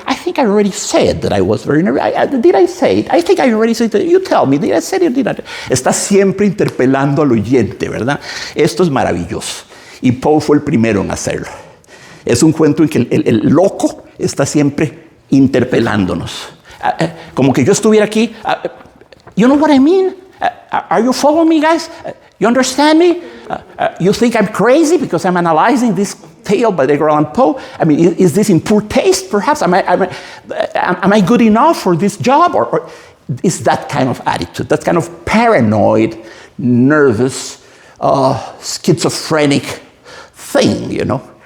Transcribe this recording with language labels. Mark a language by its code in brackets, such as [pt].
[en] I think I already said that I was very nervous. Did I say it? I think I already said it. You tell me, did I say it or did I? [es] Está siempre interpelando al oyente, ¿verdad? Esto es maravilloso. Y Poe fue el primero en hacerlo. Es un cuento en que el loco está siempre interpelándonos. Como que yo estuviera aquí. [en] You know what I mean? Are you following me, guys? You understand me? You think I'm crazy because I'm analyzing this tale by Edgar Allan Poe? I mean, is this in poor taste, perhaps? Am I good enough for this job? Or is that kind of attitude, that kind of paranoid, nervous, schizophrenic thing, you know?